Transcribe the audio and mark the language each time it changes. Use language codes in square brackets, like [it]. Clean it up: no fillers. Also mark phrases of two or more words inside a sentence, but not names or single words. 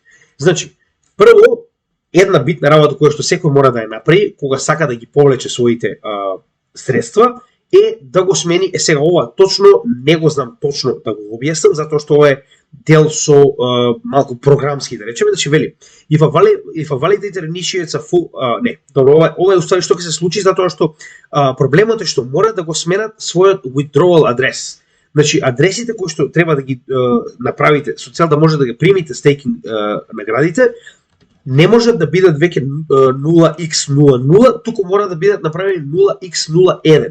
[mk] Значи, прво, една битна работа која што секој мора да ја направи кога сака да ги повлече своите средства е да го смени. Сега ова точно не го знам точно да го објаснам, затоа што ова е дел со малку програмски, да речеме, значи вели [en] if a validator initiates a full [mk] не, добро, ова е уствари што ќе се случи затоа што проблемот е што мора да го сменат својот withdrawal адрес. Значи адресите кои што треба да ги направите со цел да може да ги примите стейкинг наградите не можат да бидат веќе 0x00, туку мора да бидат направени 0x01.